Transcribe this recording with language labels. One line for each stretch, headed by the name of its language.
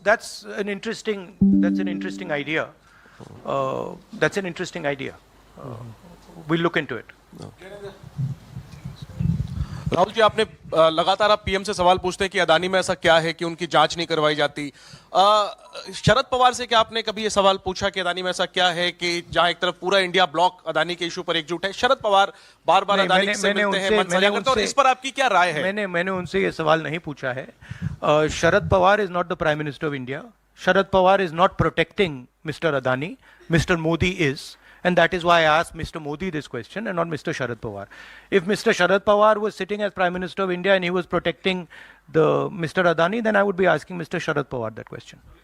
English: That's an interesting idea. That's an interesting idea. We'll look into it.
Hindi: Rahul ji, आपने लगातार आप PM से सवाल पूछते हैं कि अदानी में ऐसा क्या है कि उनकी जांच नहीं करवाई जाती। शरद पवार से क्या आपने कभी ये सवाल पूछा कि अदानी में ऐसा क्या है कि जहां एक तरफ पूरा इंडिया ब्लॉक अदानी के इशू पर एकजुट है? शरद पवार बार बार अदानी से मिलते हैं, मंथन करते हैं, और इस पर आपकी क्या राय है? मैंने उनसे ये सवाल नहीं पूछा है।
English: Sharad Pawar is not the prime minister of India. Sharad Pawar is not protecting mister Adani. Mister Modi is. And that is why I asked Mr. Modi this question and not Mr. Sharad Pawar. If Mr. Sharad Pawar was sitting as Prime Minister of India and he was protecting the Mr. Adani, then I would be asking Mr. Sharad Pawar that question.